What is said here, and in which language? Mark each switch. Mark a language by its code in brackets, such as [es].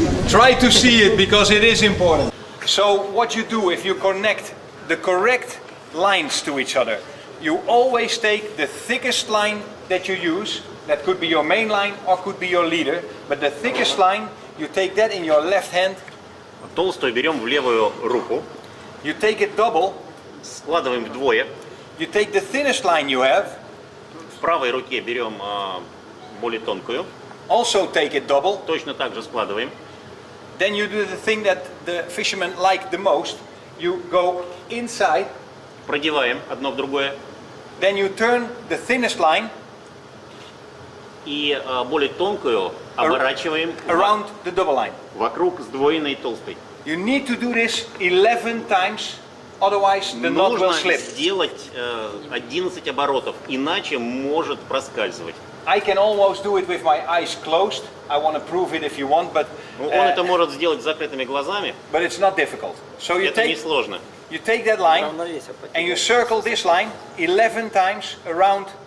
[en] Try to see it, because it is important. So what you do, if you connect the correct lines to each other, you always take the thickest line that you use. That could be your main line or could be your leader, but the thickest line, you take that in your left hand. [ru] Толстую берем в левую руку, [en] You take it double. [ru] складываем вдвое. [en] You take the thinnest line you have. [ru] В правой руке берем более тонкую, [en] Also take it double. [ru] точно так же складываем. [en] Then you do the thing that the fishermen like the most. You go inside. [ru] Продеваем одно в другое. [en] Then you turn the thinnest line [ru] И более тонкую оборачиваем [en] around the double line. [ru] вокруг сдвоенной толстой. [en] You need to do this 11 times, otherwise the knot will [ru] Нужно [en] slip. [ru] сделать 11 оборотов, иначе может проскальзывать. [en] I can almost do it with my eyes closed. I want to prove it if you want, but [ru] Он это может сделать с закрытыми глазами, [en] it's not difficult. So you [ru] это [en] take [ru] несложно. [en] that line and you circle this line 11 times around